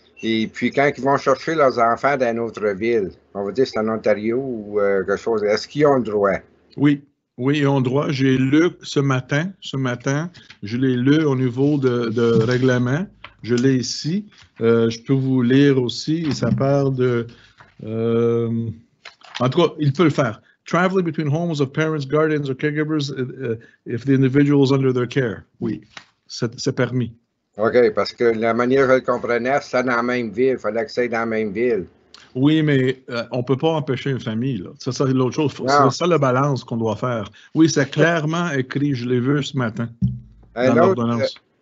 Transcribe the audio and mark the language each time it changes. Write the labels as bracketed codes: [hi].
[fr] Et puis, quand ils vont chercher leurs enfants dans une autre ville, on va dire c'est en Ontario ou quelque chose, est-ce qu'ils ont le droit? Oui. Oui, ils ont droit. J'ai lu ce matin, je l'ai lu au niveau de règlement. Je l'ai ici. Je peux vous lire aussi. Ça parle de... en tout cas, il peut le faire. [en] Traveling between homes of parents, guardians or caregivers if the individual is under their care. [fr] Oui, c'est permis. OK, parce que la manière que je le comprenais, c'est dans la même ville. Il fallait que c'est dans la même ville. Oui, mais on ne peut pas empêcher une famille. Là. Ça, c'est l'autre chose. C'est ça la balance qu'on doit faire. Oui, c'est clairement écrit. Je l'ai vu ce matin dans l'ordonnance.